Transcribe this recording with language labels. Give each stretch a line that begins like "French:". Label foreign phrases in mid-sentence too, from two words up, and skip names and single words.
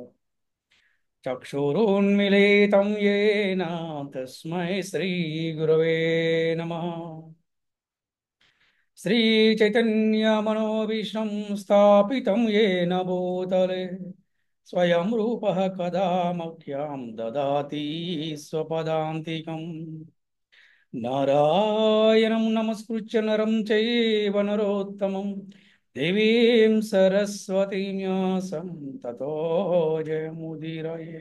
Sanskrit: చక్షురున్మిలితం యేన తస్మై శ్రీగురవే నమః. శ్రీచైతన్యమనోభీష్టం స్థాపితం येन భూతలే స్వయం రూపः కదా మహ్యం దదాతి స్వపదాంతికం. నారాయణం నమస్కృత్య నరం చైవ నరోత్తమం దేవీం సరస్వతీం వ్యాసం తతో జయముదీరయే.